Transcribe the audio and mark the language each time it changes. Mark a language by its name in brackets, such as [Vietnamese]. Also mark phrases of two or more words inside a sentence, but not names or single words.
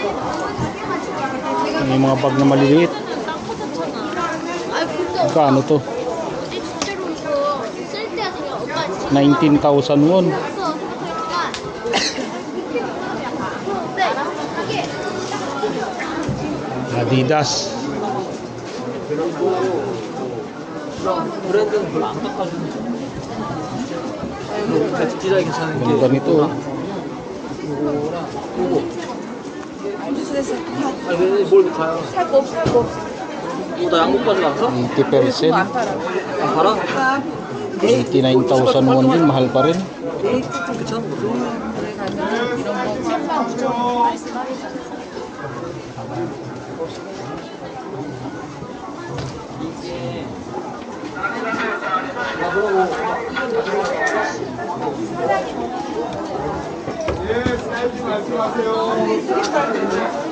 [Filipino] Yung mga bag na maliliit. Magkano to? 19,000 won. Adidas. [Korean] 브랜드는 별로 안 깎아주는 디자인 괜찮은 게 [Filipino] Ganda nito. [Korean] 요거랑 요거 됐어. 아니 뭘 가요? 살거 살거. 나 양복 가져왔어? 80%. 안 팔아. 안 팔아? [Filipino] 89,000 won din, mahal pa rin. [Korean] 괜찮은 거죠? 이런 거 예, 사이즈 말씀하세요.